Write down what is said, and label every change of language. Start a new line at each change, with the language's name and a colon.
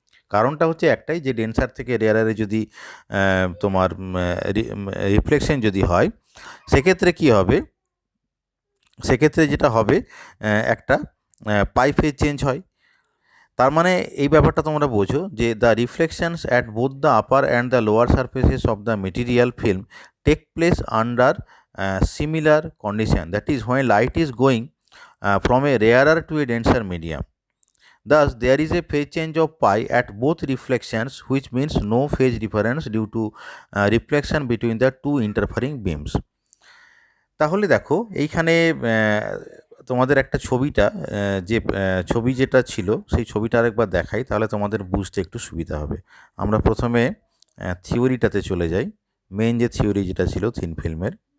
Bangla: কারণটা হচ্ছে একটাই, যে ডেন্সার থেকে রেয়ারারে যদি তোমার রিফ্লেকশন যদি হয় সেক্ষেত্রে কি হবে, সেক্ষেত্রে যেটা হবে একটা পাই ফেজ চেঞ্জ হয়। তার মানে এই ব্যাপারটা তোমরা বোঝো যে
English: The reflections at both the upper and the lower surfaces of the material film take place under similar condition, that is when light is going from a rarer to a denser medium. Thus, there is a phase change of pi at both reflections, which means no phase difference due to reflection between the two interfering beams.
Bangla: তাহলে দেখো এইখানে তোমাদের একটা ছবিটা যে ছবি যেটা ছিল সেই ছবিটা আরেকবার দেখাই, তাহলে তোমাদের বুঝতে একটু সুবিধা হবে। আমরা প্রথমে থিওরিটাতে চলে যাই, মেন যে থিওরি যেটা ছিল থিন ফিল্মের।